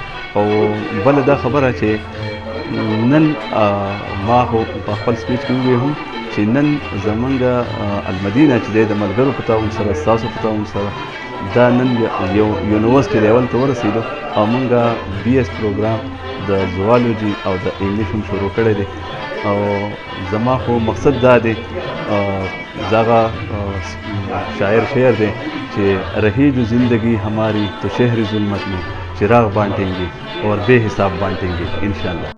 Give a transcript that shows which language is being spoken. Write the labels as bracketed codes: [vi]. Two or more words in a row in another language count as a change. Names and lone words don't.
[ps] او بله دا خبره چې نن ما خو په خپل سپیچ کې وویل هم چې نن زمونږ المدینه چې دی د ملګرو په تعاون سره ستاسو په تعاون سره دا نن یو [en] university level [ps] ته ورسېدو او مونږ [en] BS program [ps] د زوالوجي او د انګلیش هم شروع کړی دی او زما خو مقصد دا دی دغه شاعر شعر دی چې [ur] رہی جو زندگی ہماری تو شہر ظلمت میں چراغ بانٹیں گے اور بے حساب بانٹیں گے انشاءاللہ.